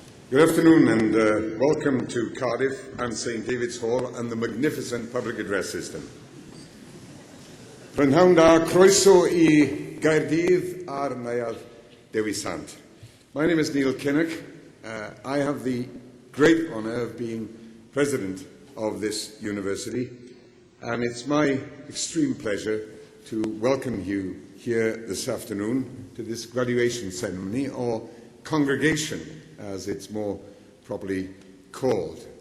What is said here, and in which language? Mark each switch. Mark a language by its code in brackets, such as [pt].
[en] Good afternoon and welcome to Cardiff and St David's Hall and the magnificent public address system. [cy] Prynhawn da croeso I Gaerdydd a'r Neuadd Dewi Sant. [en] My name is Neil Kinnock. I have the great honour of being president of this university, and it's my extreme pleasure to welcome you here this afternoon to this graduation ceremony, or congregation as it's more properly called.